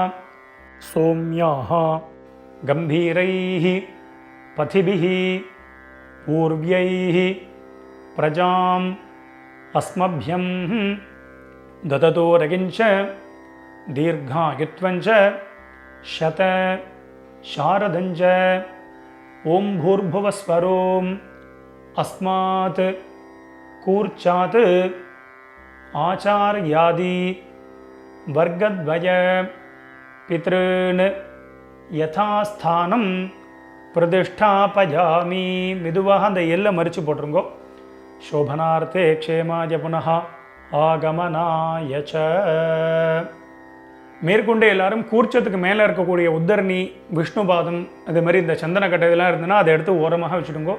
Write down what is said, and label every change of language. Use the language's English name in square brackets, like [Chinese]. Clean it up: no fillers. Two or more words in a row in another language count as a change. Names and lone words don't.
[Sanskrit] सोम्याः गम्भीरैः पथिभिः पूर्व्यैः प्रजां अस्मभ्यं दधतो रयिञ्च दीर्घायुत्वञ्च शत शारदञ्च ओं भूर्भुवस्सुवरों अस्मात् कूर्चात् आचार्यादि वर्गद्वय पितॄन् यथास्थानं பிரதிஷ்டாபயாமி. [Tamil] மெதுவாக அந்த எல்லை மறித்து போட்டுருங்கோ. [Sanskrit] शोभनार्थे क्षेमाय पुनः आगमनाय च. [Tamil] மேற்கொண்டு எல்லாரும் கூர்ச்சத்துக்கு மேலே இருக்கக்கூடிய உத்தரணி, விஷ்ணுபாதம், அது மாதிரி இந்த சந்தனக்கட்டை இதெல்லாம் இருந்ததுன்னா அதை எடுத்து ஓரமாக வச்சுடுங்கோ.